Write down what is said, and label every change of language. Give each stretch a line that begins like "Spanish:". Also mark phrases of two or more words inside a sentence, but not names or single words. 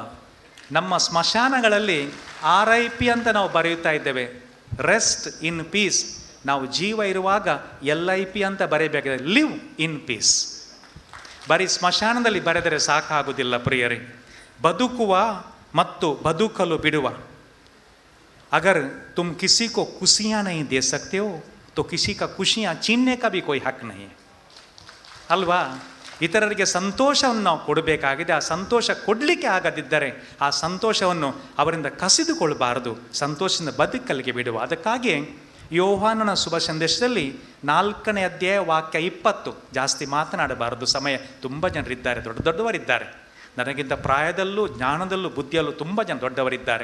Kannada: ನಮ್ಮ ಸ್ಮಶಾನಗಳಲ್ಲಿ RIP ಅಂತ ನಾವು ಬರೆಯುತ್ತಾ ಇದ್ದೇವೆ,
English: rest in peace.
Kannada: ನಾವು ಜೀವ ಇರುವಾಗ LIP ಅಂತ ಬರೆಯಬೇಕಾಗಿದೆ,
English: live in peace.
Kannada: ಬರೀ ಸ್ಮಶಾನದಲ್ಲಿ ಬರೆದರೆ ಸಾಕಾಗುವುದಿಲ್ಲ ಪ್ರಿಯರೇ. ಬದುಕುವ ಮತ್ತು ಬದುಕಲು ಬಿಡುವ.
Hindi: अगर तुम किसी को खुशियाँ नहीं दे सकते हो तो किसी का खुशियाँ छीनने का भी कोई हक नहीं है.
Kannada: ಅಲ್ವಾ? ಇತರರಿಗೆ ಸಂತೋಷವನ್ನು ನಾವು ಕೊಡಬೇಕಾಗಿದೆ. ಆ ಸಂತೋಷ ಕೊಡಲಿಕ್ಕೆ ಆಗದಿದ್ದರೆ ಆ ಸಂತೋಷವನ್ನು ಅವರಿಂದ ಕಸಿದುಕೊಳ್ಬಾರದು, ಸಂತೋಷದಿಂದ ಬದುಕಲಿಗೆ ಬಿಡುವ. ಅದಕ್ಕಾಗಿ ಯೋಹಾನನ ಶುಭ ಸಂದೇಶದಲ್ಲಿ 4ನೇ ಅಧ್ಯಾಯ ವಾಕ್ಯ 20, ಜಾಸ್ತಿ ಮಾತನಾಡಬಾರದು, ಸಮಯ, ತುಂಬ ಜನರಿದ್ದಾರೆ, ದೊಡ್ಡವರಿದ್ದಾರೆ, ನನಗಿಂತ ಪ್ರಾಯದಲ್ಲೂ ಜ್ಞಾನದಲ್ಲೂ ಬುದ್ಧಿಯಲ್ಲೂ ತುಂಬ ಜನ ದೊಡ್ಡವರಿದ್ದಾರೆ.